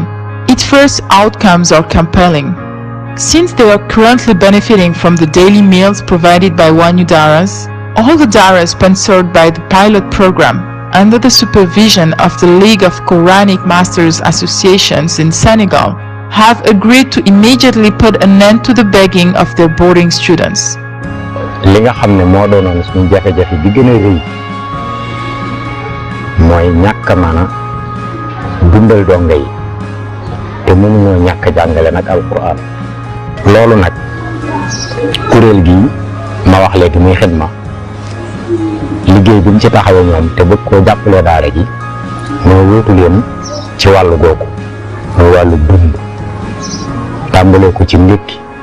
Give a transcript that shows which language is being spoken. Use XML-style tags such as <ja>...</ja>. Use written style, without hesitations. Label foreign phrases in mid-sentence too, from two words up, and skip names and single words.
<en>Its first outcomes are compelling. Since they are currently benefiting from the daily meals provided by Wanyu daras, all the daras sponsored by the pilot program, under the supervision of the League of Quranic Masters Associations in Senegal, have agreed to immediately put an end to the begging of their boarding students.</en> <wo>li nga xam ne moo doonoon suñu jafe-jafe bi gën a rëy mooy ñàkk mën a dundal donga yi te mënuñoo ñàkk jàngale nag alquran loolu nag kuréel gi ma wax léegi muy xidma liggéey bi ñu ci taxawee ñoom te bëgg koo jàppale daara ji moo wóotu leen ci wàllu googu muy wàllu dund tàmbalee ko ci ndékki</wo>